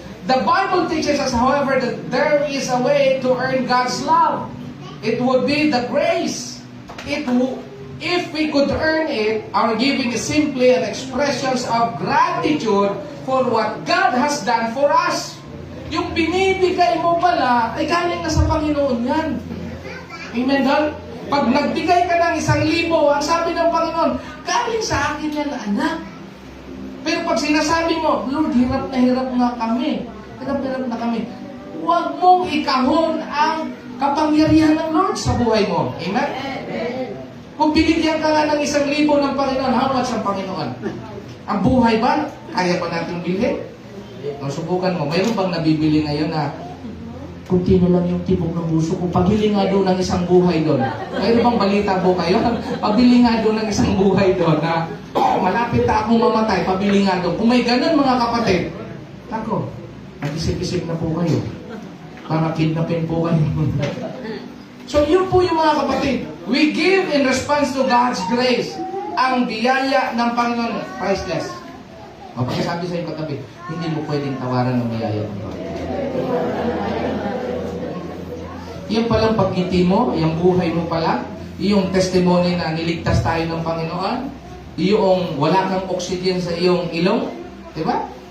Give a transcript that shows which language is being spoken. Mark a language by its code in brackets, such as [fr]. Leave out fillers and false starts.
[en] The Bible teaches us, however, that there is a way to earn God's love. It would be the grace. If we could earn it, our giving is simply an expressions of gratitude for what God has done for us. [tl] Yung binibigay mo pala, ay galing na sa Panginoon yan. Amen, God? Pag nagbigay ka ng 1,000, ang sabi ng Panginoon, galing sa akin yan, anak. Pero pag sinasabi mo, Lord, hirap na kami. Hirap na kami. Huwag mong ikahon ang kapangyarihan ng Lord sa buhay mo. Amen? Kung binigyan ka nga ng 1,000 ng Panginoon, how much ang Panginoon? Ang buhay ba? Kaya ba natin bilhin? Subukan mo. Mayroon bang nabibili ngayon na kunti na lang yung tibok ng puso ko. Pabili nga doon ng isang buhay doon. Mayroon bang balita po kayo? Pabili nga doon ng isang buhay doon na malapit na akong mamatay. Pabili nga doon. Kung may ganun mga kapatid, ako, nag-isip-isip na po kayo. Para kidnapin po kayo. So yun po yung mga kapatid. [en] We give in response to God's grace. [tl] Ang biyaya ng Panginoon, priceless. O pagkasabi sa iyong katabi, hindi mo pwedeng tawaran ng biyaya ng Panginoon. Yan palang pagngiti mo, yung buhay mo pala, yung testimony na niligtas tayo ng Panginoon, yung wala kang oxygen sa iyong ilong, di ba?